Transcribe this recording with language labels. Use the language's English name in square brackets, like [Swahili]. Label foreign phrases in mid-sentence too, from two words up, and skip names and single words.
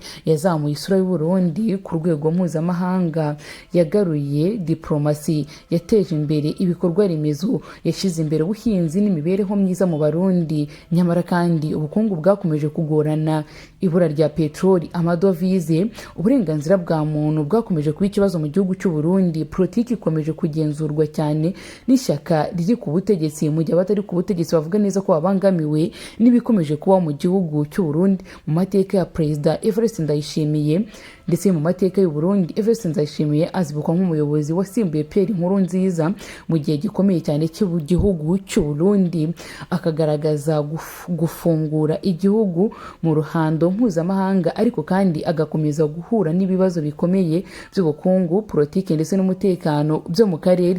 [Kinyarwanda] Yazamuye isura y'u Burundi ku rwego mpuzamahanga, yagaruye diplomasi, yateje imbere ibikorwa remezo, yashyize imbere ubuhinzi n'imibereho myiza mu Barundi. Nyamara kandi ubukungu bwakomeje kugorana. Ibura rya peteroli, amadovize, uburenganzira bwa muntu bwakomeje kuba ikibazo mu gihugu cy'u Burundi. Politiki ikomeje kugenzurwa cyane n'ishyaka riri ku butegetsi, mu gihe abatari ku butegetsi bavuga neza ko babangamiwe n'ibikomeje kuba mu gihugu cy'u Burundi. Mu mateka ya Perezida Evariste Ndayishimiye ndetse mu mateka y'u Burundi, Evariste Ndayishimiye azibukwa nk'umuyobozi wasimbuye Pierre Nkurunziza mu gihe gikomeye cyane cy'igihugu cy'u Burundi, akagaragaza gufungura igihugu mu ruhando mpuzamahanga, ariko kandi agakomeza guhura n'ibibazo bikomeye by'ubukungu, politiki ndetse n'umutekano byo mu karere.